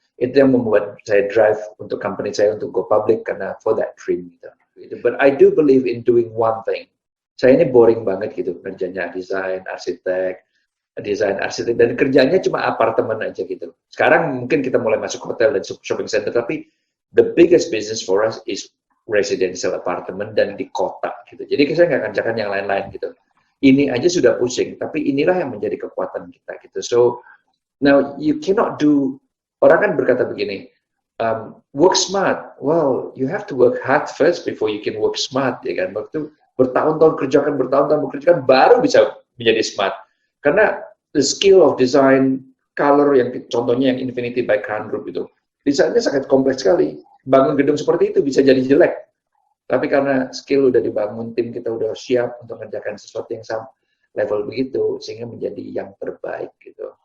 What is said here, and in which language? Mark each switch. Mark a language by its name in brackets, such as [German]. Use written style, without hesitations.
[Indonesian] Itu yang membuat saya drive untuk company saya untuk [English] go public [Indonesian] karena [English] for that dream [Indonesian] gitu. [English] But I do believe in doing one thing. [Indonesian] Saya ini boring banget gitu kerjanya desain arsitek dan kerjanya cuma apartemen aja gitu. Sekarang mungkin kita mulai masuk hotel dan shopping center, tapi [English] the biggest business for us is residential apartment [Indonesian] dan di kota gitu. Jadi saya nggak kerjakan yang lain-lain gitu. Ini aja sudah pusing, tapi inilah yang menjadi kekuatan kita gitu. [English] So now you cannot do. [Indonesian] Orang kan berkata begini, [English] work smart. Well, you have to work hard first before you can work smart, [Indonesian] ya kan? Waktu bertahun-tahun bekerjakan, baru bisa menjadi smart. Karena [English] the skill of design, [Indonesian] color yang contohnya yang Infinity by Crown Group itu, desainnya sangat kompleks sekali. Bangun gedung seperti itu bisa jadi jelek. Tapi karena skill udah dibangun, tim kita udah siap untuk mengerjakan sesuatu yang sama level begitu, sehingga menjadi yang terbaik gitu.